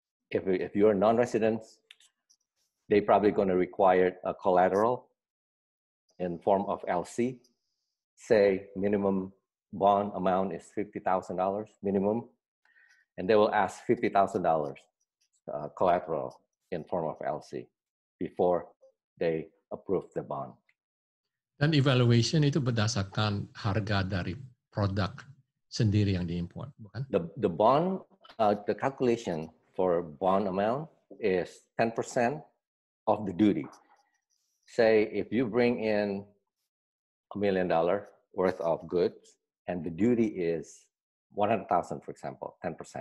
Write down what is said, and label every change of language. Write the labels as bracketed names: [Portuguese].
[English] If you're non-residents, they're probably going to require a collateral in form of LC. Say minimum bond amount is $50,000 minimum, and they will ask $50,000 collateral in form of LC before they approve the bond. [Indonesian] Dan evaluation itu berdasarkan harga dari produk sendiri yang diimpor, bukan? [English] The bond, the calculation for bond amount is 10% of the duty. Say if you bring in $1 million worth of goods and the duty is 100,000, for example, 10%.